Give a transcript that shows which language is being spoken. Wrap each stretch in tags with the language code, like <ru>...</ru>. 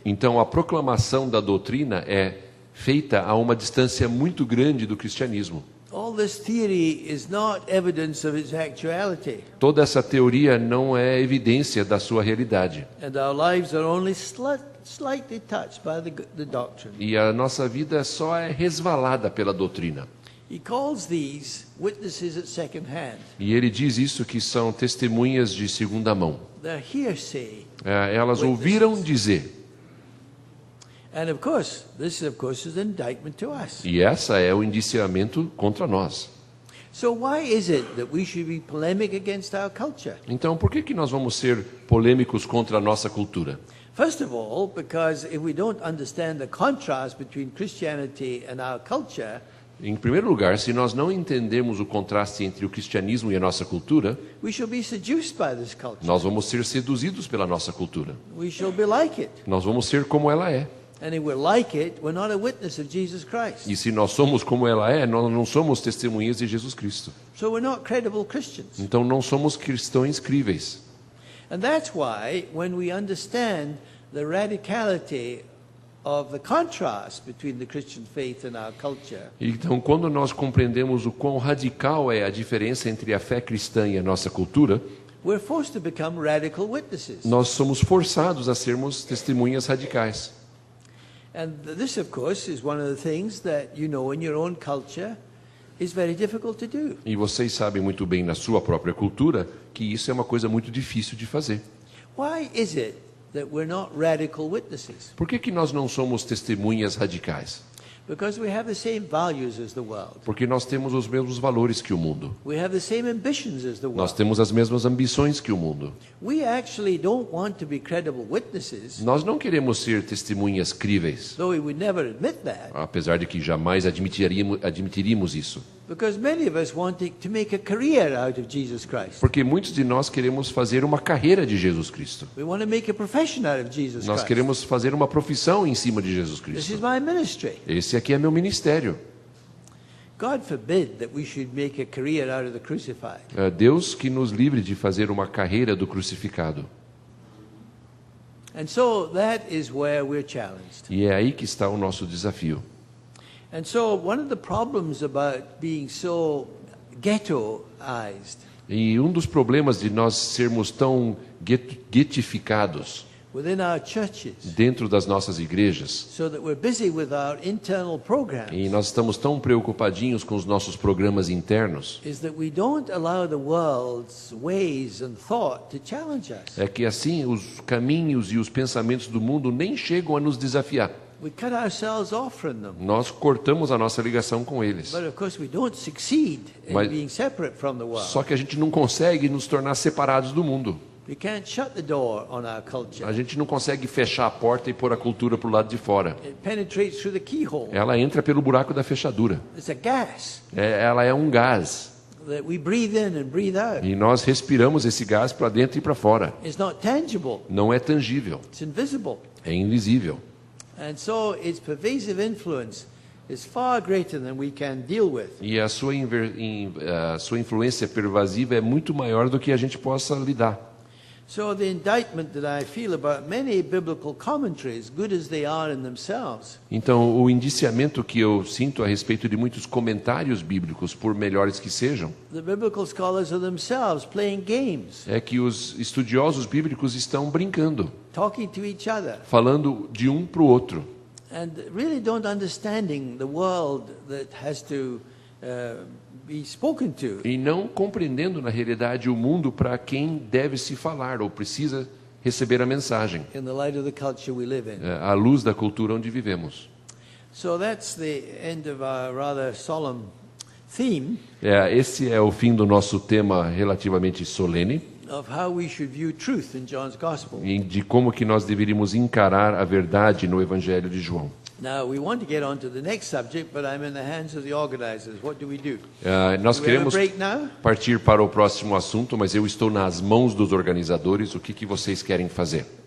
<pt>Então, a proclamação da doutrina é feita a uma distância muito grande do cristianismo.</pt> <en>All this theory is not evidence of its actuality,</en> <pt>Toda essa teoria não é evidência da sua realidade.</pt> <en>and our lives are only slightly touched by the doctrine.</en> <pt>E a nossa vida só é resvalada pela doutrina.</pt> <en>He calls these witnesses at second hand.</en> <pt>E ele diz isso que são testemunhas de segunda mão.</pt> <en>They're hearsay.</en> <pt>Elas ouviram dizer.</pt> <en>And of course, this is an indictment to us.</en> <pt>E essa é o indiciamento contra nós.</pt> <en>So why is it that we should be polemic against our culture?</en> <pt>Então, por que nós vamos ser polêmicos contra a nossa cultura?</pt> <en>First of all, because if we don't understand the contrast between Christianity and our culture,</en> <pt>Em primeiro lugar, se nós não entendemos o contraste entre o cristianismo e a nossa cultura,</pt> <en>we shall be seduced by this culture.</en> <pt>nós vamos ser seduzidos pela nossa cultura.</pt> <en>We shall be like it.</en> <pt>Nós vamos ser como ela é.</pt> <en>And if we're like it, we're not a witness of Jesus Christ.</en> <pt>E se nós somos como ela é, nós não somos testemunhas de Jesus Cristo.</pt> <en>So we're not credible Christians.</en> <pt>Então não somos cristãos críveis.</pt> <en>And that's why when we understand the radicality of the contrast between the Christian faith and our culture,</en> <pt>Então, quando nós compreendemos o quão radical é a diferença entre a fé cristã e a nossa cultura,</pt> <en>we're forced to become radical witnesses.</en> <pt>nós somos forçados a sermos testemunhas radicais.</pt> <en>And this, of course, is one of the things that you know in your own culture is very difficult to do.</en> <pt>E vocês sabem muito bem na sua própria cultura que isso é uma coisa muito difícil de fazer.</pt> <en>Why is it that we're not radical witnesses?</en> <pt>Por que nós não somos testemunhas radicais?</pt> <en>Because we have the same values as the world.</en> <pt>Porque nós temos os mesmos valores que o mundo.</pt> <en>We have the same ambitions as the</en> <pt>Nós</pt> <en>world.</en> <pt>temos as mesmas ambições que o mundo.</pt> <en>We actually don't want to be credible witnesses,</en> <pt>Nós não queremos ser testemunhas críveis,</pt> <en>though we would never admit that,</en> <pt>apesar de que jamais admitiríamos isso.</pt> <en>because many of us want to make a career out of Jesus Christ.</en> <pt>Porque muitos de nós queremos fazer uma carreira de Jesus Cristo.</pt> <en>We want to make a profession out of Jesus</en> <pt>Nós</pt> <en>Christ.</en> <pt>queremos fazer uma profissão em cima de Jesus</pt> <en>This is</en> <pt>Cristo.</pt> <en>my ministry.</en> <pt>Esse aqui é meu ministério.</pt> <en>God forbid that we should make a career out of the crucified.</en> <pt>Deus que nos livre de fazer uma carreira do crucificado.</pt> <en>And so that is where we're challenged.</en> <pt>E é aí que está o nosso desafio.</pt> <en>And so one of the problems about being so ghettoized</en> <pt>E um dos problemas de nós sermos tão guetificados</pt> <en>within our churches,</en> <pt>dentro das nossas igrejas,</pt> <en>so that we're busy with our internal programs,</en> <pt>e nós estamos tão preocupadinhos com os nossos programas internos,</pt> <en>is that we don't allow the world's ways and thought to challenge us.</en> <pt>é que assim os caminhos e os pensamentos do mundo nem chegam a nos desafiar.</pt> <en>We cut ourselves off from them.</en> <pt>Nós cortamos a nossa ligação com eles.</pt> <en>But of course we don't succeed in</en> <pt>Mas-</pt> <en>being separate from the world.</en> <pt>Só que a gente não consegue nos tornar separados do mundo.</pt> <en>We can't shut the door on our culture.</en> <pt>A gente não consegue fechar a porta e pôr a cultura para o lado de fora.</pt> <en>It penetrates through the keyhole.</en> <pt>Ela entra pelo buraco da fechadura.</pt> <en>It's a gas</en> <pt>Ela é um gás.</pt> <en>that we breathe in and breathe out.</en> <pt>E nós respiramos esse gás para dentro e para fora.</pt> <en>It's not tangible.</en> <pt>Não é tangível,</pt> <en>It's invisible.</en> <pt>é invisível.</pt> <en>And so its pervasive influence is far greater than we can deal with.</en> <pt>E a sua influência pervasiva é muito maior do que a gente possa lidar.</pt> <en>So the indictment that I feel about many biblical commentaries, good as they are in themselves,</en> <pt>Então, o indiciamento que eu sinto a respeito de muitos comentários bíblicos, por melhores que sejam,</pt> <en>the biblical scholars are themselves playing games,</en> <pt>é que os estudiosos bíblicos estão brincando,</pt> <en>talking to each other,</en> <pt>falando de um para o outro,</pt> <en>and really don't understanding the world that has to be spoken to.</en> <pt>e não compreendendo na realidade o mundo para quem deve se falar ou precisa receber a mensagem,</pt> <en>In the light of the culture we live in.</en> <pt>à luz da cultura onde vivemos.</pt> <en>So that's the end of our rather solemn theme</en> <pt>Esse é o fim do nosso tema relativamente solene,</pt> <en>of how we should view truth in John's Gospel.</en> <pt>e de como que nós deveríamos encarar a verdade no Evangelho de João.</pt> <en>Now, we want to get on to the next subject, but I'm in the hands of the organizers. What do we do?</en> <pt>Nós</pt> <en>Do we have a</en> <pt>queremos</pt> <en>break now?</en> <pt>partir para o próximo assunto, mas eu estou nas mãos dos organizadores. O que vocês querem fazer?</pt>